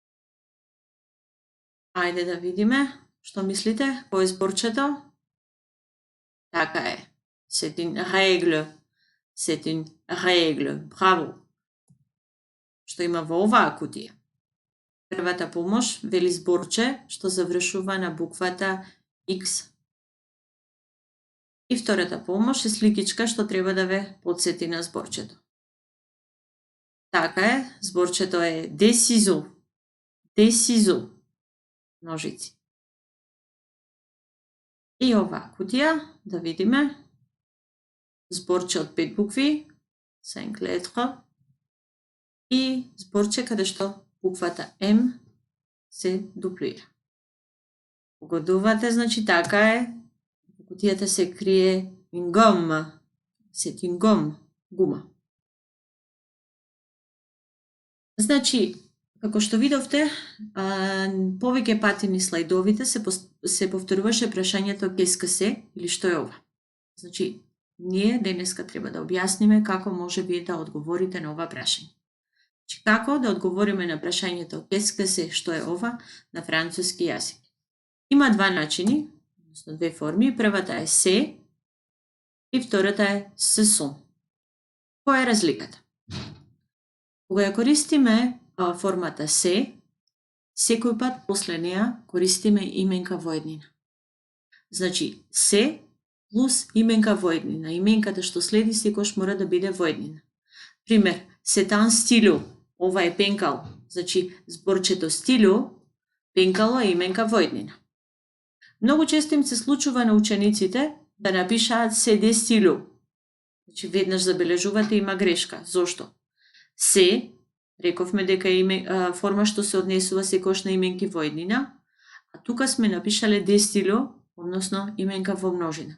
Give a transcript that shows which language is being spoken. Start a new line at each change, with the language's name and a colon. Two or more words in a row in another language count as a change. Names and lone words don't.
Macedonian: Ајде да видиме што мислите, кој е зборчето? Така е.
French: C'est une règle. C'est une règle.
Macedonian: Браво. Што има во оваа кутија? Првата помош вели зборче што завршува на буквата X. И втората помош е сликичка што треба да ве подсети на зборчето. Така е, зборчето е
French: des ciseaux. Des ciseaux.
Macedonian: Ножици. И оваа кутија, да видиме, зборче од 5 букви, 5 lettres, и зборче каде што буквата М се дуплира. Погодувате, значи така е, во кутијата се крие
French: une gomme. C'est une gomme,
Macedonian: гума. Значи, како што видовте, повеќе пати низ слайдовите се повторуваше прашањето
French: qu'est-ce que c'est
Macedonian: или што е ова. Значи, ние денеска треба да објасниме како може вие да одговорите на ова прашање. Значи, како да одговориме на прашањето
French: qu'est-ce que c'est,
Macedonian: што е ова, на француски јазик. Има два начини, односно две форми. Првата е се и втората е
French: ce sont.
Macedonian: Која е разликата? Кога ја користиме формата се, секој пат после неа користиме именка во еднина. Значи, се плюс именка во еднина. Именката што следи секојаш мора да биде во еднина. Пример,
French: c'est un stylo.
Macedonian: Ова е пенкало. Значи, зборчето стило, пенкало е именка во еднина. Многу често им се случува на учениците да напишаат
French: c'est des stylos.
Macedonian: Значи, веднаш забележувате има грешка. Зошто? Се, рековме дека е форма што се однесува секојаш на именки во еднина, а тука сме напишале
French: des stylos,
Macedonian: односно именка во множина.